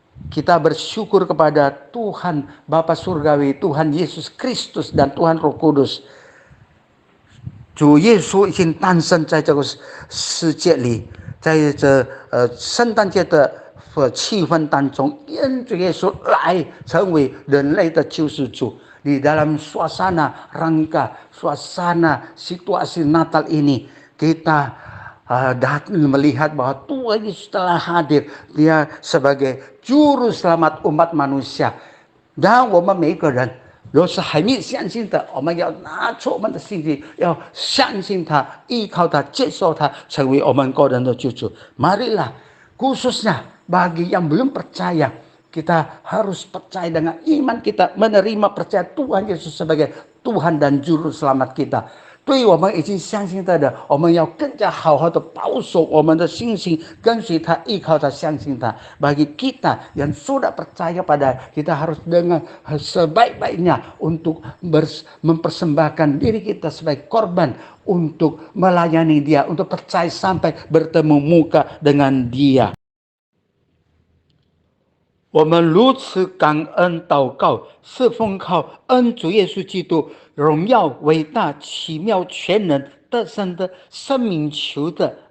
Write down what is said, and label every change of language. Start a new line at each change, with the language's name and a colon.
Indonesian: Kita bersyukur kepada Tuhan Bapa Surgawi, Tuhan Yesus Kristus dan Tuhan Roh Kudus。
Chinese: 主耶稣已经诞生在这个世界里，在这圣诞节的气氛当中，因主耶稣来成为人类的救世主。
Indonesian: Di dalam suasana rangka, suasana situasi Natal ini, kita melihat bahwa Tuhan Yesus telah hadir. Dia sebagai juru selamat umat manusia。
Chinese: 然后我们每一个人若是还没相信的，我们要拿出我们的心情，要相信他，依靠他，接受他，成为我们个人的救主。
Indonesian: Marilah, khususnya bagi yang belum percaya, kita harus percaya dengan iman kita, menerima percaya Tuhan Yesus sebagai Tuhan dan Juru Selamat kita。
Chinese: 对于我们已经相信他的，我们要更加好好的保守我们的信心，跟随他，依靠他，相信他。
Indonesian: Bagi kita yang sudah percaya pada, kita harus dengan sebaik-baiknya untuk mempersembahkan diri kita sebagai korban untuk melayani dia, untuk percaya sampai bertemu muka dengan dia。
Chinese: 我们如此感恩祷告，是奉靠恩主耶稣基督荣耀、伟大、奇妙、全能、得胜的生命求的。